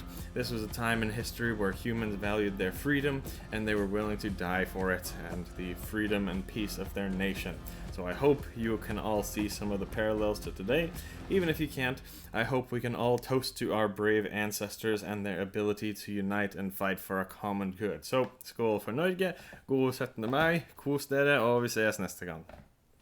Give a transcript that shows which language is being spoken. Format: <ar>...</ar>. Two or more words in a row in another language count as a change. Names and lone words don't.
<en>This was a time in history where humans valued their freedom, and they were willing to die for it, and the freedom and peace of their nation. So I hope you can all see some of the parallels to today. Even if you can't, I hope we can all toast to our brave ancestors and their ability to unite and fight for a common good.</en> <no>Så skål for Norge, god 17. mai, kos dere, og vi ses neste gang.</no>